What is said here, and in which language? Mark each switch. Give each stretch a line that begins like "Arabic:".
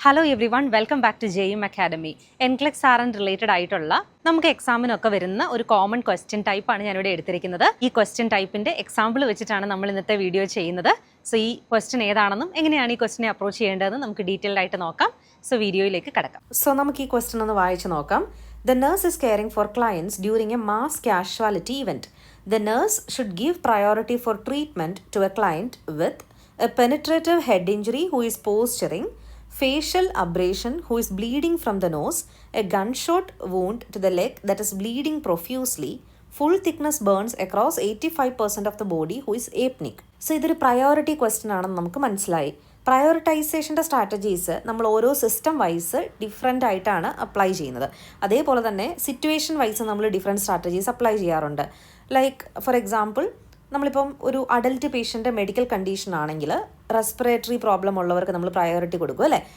English: Hello everyone, welcome back to JM academy.
Malayalam: NCLEX R and related ആയിട്ടുള്ള നമുക്ക് എക്സാമിനൊക്കെ വരുന്ന ഒരു കോമൺ ക്വസ്റ്റ്യൻ ടൈപ്പാണ് ഞാനിവിടെ എടുത്തിരിക്കുന്നത്. ഈ ക്വസ്റ്റ്യൻ ടൈപ്പിൻ്റെ എക്സാമ്പിൾ വെച്ചിട്ടാണ് നമ്മൾ ഇന്നത്തെ വീഡിയോ ചെയ്യുന്നത്. സോ ഈ ക്വസ്റ്റ്യൻ ഏതാണെന്നും എങ്ങനെയാണ് ഈ ക്വസ്റ്റ്യനെ അപ്രോച്ച് ചെയ്യേണ്ടതെന്ന് നമുക്ക് ഡീറ്റെയിൽഡ് ആയിട്ട് നോക്കാം. സോ വീഡിയോയിലേക്ക് കടക്കാം. സോ നമുക്ക് ഈ ക്വസ്റ്റ്യൻ ഒന്ന് വായിച്ച് നോക്കാം.
English: The nurse is caring for clients during a mass casualty event. The nurse should give priority for treatment to a client with a penetrative head injury who is posturing, facial abrasion who is bleeding from the nose, a gunshot wound to the leg that is bleeding profusely, full thickness burns across 85% of the body who is apneic.
Malayalam: So ഇതൊരു priority question ആണെന്ന് നമുക്ക് മനസ്സിലായി. പ്രയോറിറ്റൈസേഷൻ്റെ strategies നമ്മൾ ഓരോ system vice different ആയിട്ടാണ് apply ചെയ്യുന്നത്. അതേപോലെ തന്നെ സിറ്റുവേഷൻ വൈസ് നമ്മൾ ഡിഫറെൻറ്റ് സ്ട്രാറ്റജീസ് അപ്ലൈ ചെയ്യാറുണ്ട്. ലൈക്ക് ഫോർ എക്സാമ്പിൾ, നമ്മളിപ്പം ഒരു അഡൽട്ട് പേഷ്യൻ്റെ മെഡിക്കൽ കണ്ടീഷൻ ആണെങ്കിൽ റെസ്പിറേറ്ററി പ്രോബ്ലം ഉള്ളവർക്ക് നമ്മൾ പ്രയോറിറ്റി കൊടുക്കും, അല്ലേ?